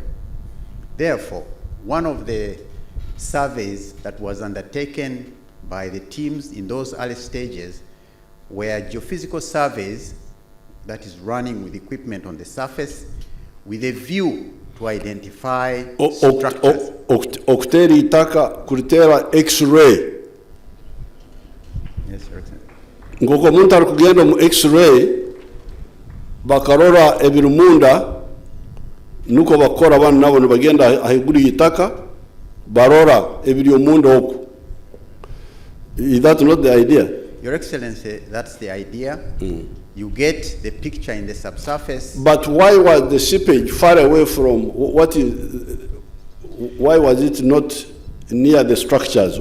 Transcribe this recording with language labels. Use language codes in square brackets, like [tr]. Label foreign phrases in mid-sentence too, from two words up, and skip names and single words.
[en] Therefore, one of the surveys that was undertaken by the teams in those early stages were geophysical surveys that is running with equipment on the surface with a view to identify structures. [nyn] Okutera itaka kulitera X-ray. [en] Yes, Your Excellency. [nyn] Ngoko omuntu ali kugenda mu X-ray bakarora ebirumunda nuko bakora bana nabo nibagenda ahiguru itaka barora ebiri omunda oku. [en] Is that not the idea? Your Excellency, that's the idea. You get the picture in the subsurface. But why was the seepage far away from what is? Why was it not near the structures?